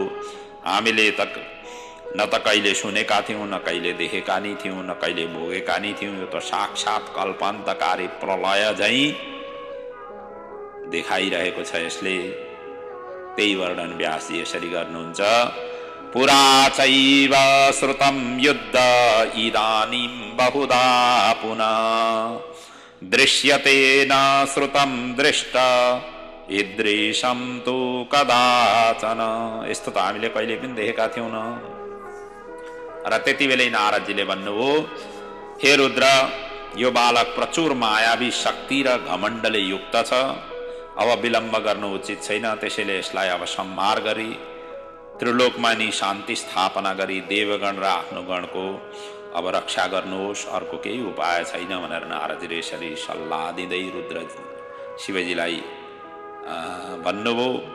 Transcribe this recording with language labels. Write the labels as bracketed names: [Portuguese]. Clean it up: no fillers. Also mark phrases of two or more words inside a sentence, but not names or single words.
[Nepali] हामीले न त कहिले सुनेका थियौँ, न कहिले देखेका नि थियौँ, न कहिले भोगेका नि थियौँ। यो त साक्षात कल्पान्तकारी प्रलय झैँ देखाइरहेको छ यसले। त्यही वर्णन व्यासजी यसरी गर्नुहुन्छ, [Sanskrit] पुरा चैव श्रुतं युद्ध इदानीं बहुधा पुनः दृश्यते न श्रुतं दृष्ट ईदृशं तु कदाचन। [Nepali] यस्तो त हामीले कहिले पनि देखेका थियौँ न। र त्यति बेलै नारदजीले भन्नुभयो, हे रुद्र, यो बालक प्रचुर मायावी शक्ति र घमण्डले युक्त छ। अब विलम्ब गर्नु उचित छैन। त्यसैले यसलाई अब संहार गरी त्रिलोकमा नि शान्ति स्थापना गरी देवगण र आफ्नो गणको अब रक्षा गर्नुहोस्, अर्को केही उपाय छैन भनेर नारदजीले यसरी सल्लाह दिँदै रुद्र शिवजीलाई भन्नुभयो।